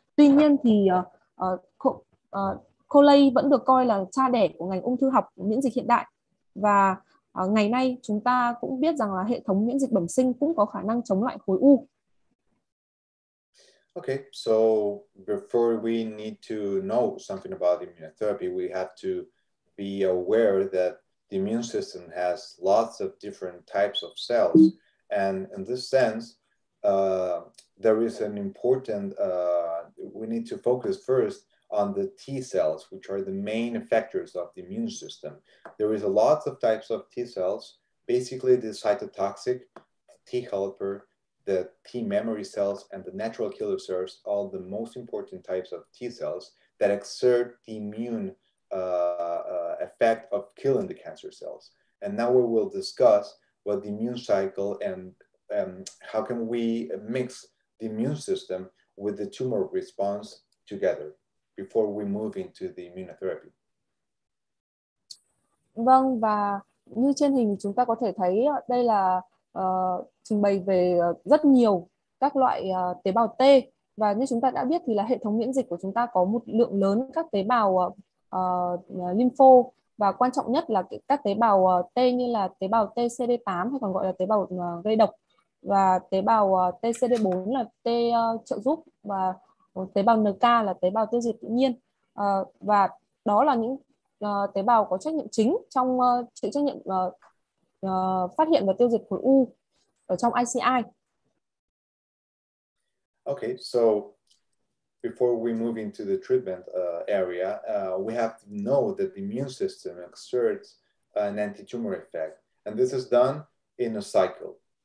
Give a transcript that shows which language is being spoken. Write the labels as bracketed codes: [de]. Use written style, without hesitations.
[vi] Tuy nhiên thì Coley vẫn được coi là cha đẻ của ngành ung thư học miễn dịch hiện đại. Và ngày nay chúng ta cũng biết rằng là hệ thống miễn dịch bẩm sinh cũng có khả năng chống lại khối u. [en] Okay, so before we need to know something about immunotherapy, we have to be aware that the immune system has lots of different types of cells. And in this sense, there is an important, we need to focus first on the T cells, which are the main effectors of the immune system. There is a lot of types of T cells, basically the cytotoxic, T helper, the T memory cells, and the natural killer cells, all the most important types of T cells that exert the immune effect of killing the cancer cells. And now we will discuss what the immune cycle and how can we mix the immune system with the tumor response together before we move into the immunotherapy. [vi] Vâng, và như trên hình chúng ta có thể thấy đây là trình bày về rất nhiều các loại tế bào T. Và như chúng ta đã biết thì là hệ thống miễn dịch của chúng ta có một lượng lớn các tế bào lympho và quan trọng nhất là các tế bào T như là tế bào TCD8 hay còn gọi là tế bào gây độc, và tế bào TCD4 là T trợ giúp, và tế bào NK là tế bào tiêu diệt tự nhiên. Và đó là những tế bào có trách nhiệm chính trong chịu trách nhiệm phát hiện và tiêu diệt khối u ở trong ICI. [en] Okay, so before we move into the treatment area, we have to know that the immune system exerts an anti-tumor effect, and this is done in a cycle.